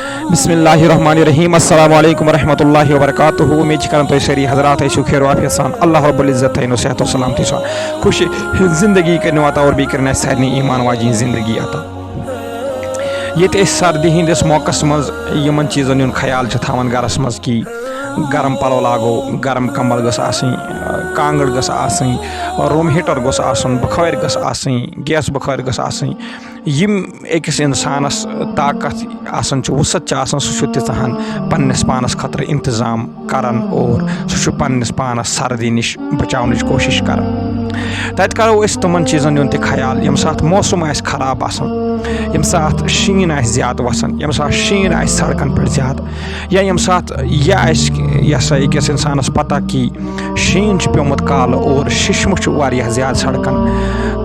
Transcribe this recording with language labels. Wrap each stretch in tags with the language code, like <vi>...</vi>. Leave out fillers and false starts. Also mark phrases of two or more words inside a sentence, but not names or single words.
<ar>بسم الله الرحمن الرحيم السلام عليكم ورحمة الله وبركاته.</ar> <ks>उम्मीद करन तो सरी हजरात ऐशु खैर वाफियत सान</ks> <ar>الله رب العزة</ar> <ks>है सेहत और सलामती सान खुश जिंदगी करने आता और भी करना सारे ईमान वाजी जिंदगी आता। ये सर्दी हंदिस मौकस मज यमन चीज़न हुंद ख्याल थवान गरस मज कि गरम पलो लागो, गरम कम्बल गस आसनी, कांगड़ गस आसनी, रूम हीटर गस आसन, बखर गस आसनी, गैस बखर गस आसनी। यम अकिस इंसानस ताकत आसन वसत आसन सह तीहन पन्नस पानस खतर इंतजाम करान और सह पन्नस पानस सर्दी निश बचावनच कोशिश करान। तत करो तमन चीज़न हुंद ख्याल यम साथ मौसम आस खराब आसन, यम साथ शीन आस ज्यादा वसान, यम साथ शीन आस सड़कन पे ज्यादा, या यम साथ यह सा अकिस इंसानस पता कि शीन प्योमुत काल और शिशम ज्यादा सड़कन।</ks>